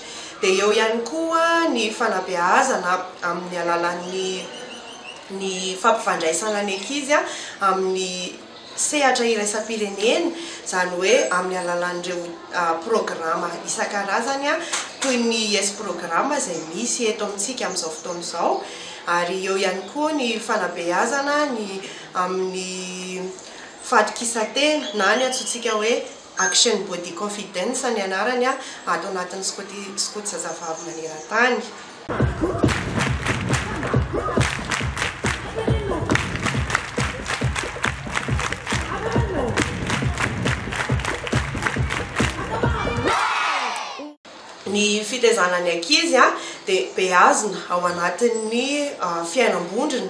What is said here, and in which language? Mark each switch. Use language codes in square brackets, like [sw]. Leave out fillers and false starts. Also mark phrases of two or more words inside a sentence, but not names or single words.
[mg] Dia eo ihany koa ny fanabeazana amin'ny alalan'ny fampifandraisana ny ankizy amin'ny sehatra iraisam-pirenena, izany hoe amin'ny alalan'ireo programa isan-karazany toy ny YES programa izay misy eto amintsika amin'izao fotoana izao. Ary eo ihany koa ny fanabeazana amin'ny fadikisantena na ny atsotsika hoe [en] action body confidence [mg] ny anarany ato anatin'ny skoty zazavavy maneran-tany. Ny fitaizanany ankizy dia beazina ao anatin'ny fiainam-bondrona.